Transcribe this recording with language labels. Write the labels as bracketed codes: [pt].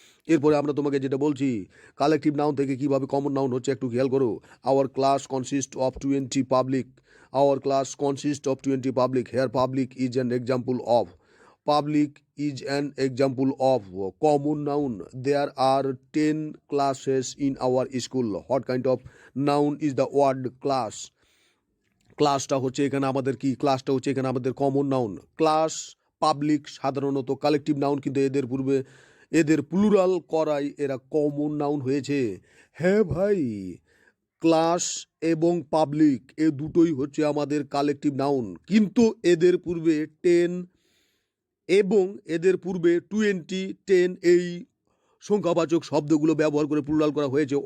[bn] এরপরে আমরা তোমাকে যেটা বলছি, কালেকটিভ নাউন থেকে কিভাবে কমন নাউন হচ্ছে একটু খেয়াল করো। [en] Our class consist of 20 public, our class consist of 20 public, here public is an example of, public is an example of common noun. There are 10 classes in our school. What kind of noun is the word class? [bn] ক্লাসটা হচ্ছে এখানে আমাদের কি, ক্লাসটা হচ্ছে এখানে আমাদের common noun. Class, public সাধারণত কালেকটিভ নাউন, কিন্তু এদের পূর্বে এদের প্লুরাল করায় এরা কমন নাউন হয়েছে। হ্যাঁ ভাই, ক্লাস এবং পাবলিক এ দুটোই হচ্ছে আমাদের কালেকটিভ নাউন, কিন্তু এদের পূর্বে 10 এবং এদের পূর্বে 20, 10 এই সংখ্যাবাচক শব্দগুলো ব্যবহার করে প্লুরাল করা হয়েছে।